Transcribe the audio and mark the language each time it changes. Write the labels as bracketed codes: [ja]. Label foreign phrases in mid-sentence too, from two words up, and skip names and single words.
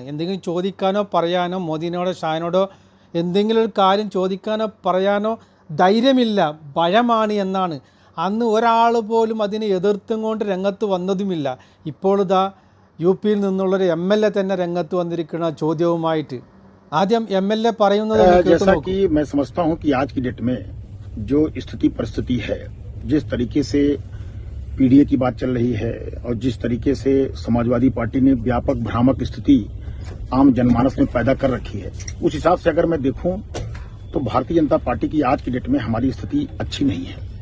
[ml] എന്തെങ്കിലും ചോദിക്കാനോ പറയാനോ മോദിനോടോ ഷാനോടോ എന്തെങ്കിലും ഒരു കാര്യം ചോദിക്കാനോ പറയാനോ ധൈര്യമില്ല, ഭയമാണ് എന്നാണ്. അന്ന് ഒരാൾ പോലും അതിനെ എതിർത്തും കൊണ്ട് രംഗത്ത് വന്നതുമില്ല. ഇപ്പോൾ ഇതാ യു പിയിൽ നിന്നുള്ളൊരു എം.എൽ.എ തന്നെ രംഗത്ത് വന്നിരിക്കുന്ന ചോദ്യവുമായിട്ട്. ആദ്യം എം.എൽ.എ പറയുന്നത് [hi] जैसा कि मैं समझता हूं कि आज की डेट में जो स्थिति परिस्थिति है, जिस तरीके से पीडीए की बात चल रही है और जिस तरीके से समाजवादी पार्टी ने व्यापक भ्रामक स्थिति आम जनमानस में पैदा कर रखी है, उस हिसाब से अगर मैं देखूं तो भारतीय जनता पार्टी की आज की डेट में हमारी स्थिति अच्छी नहीं है।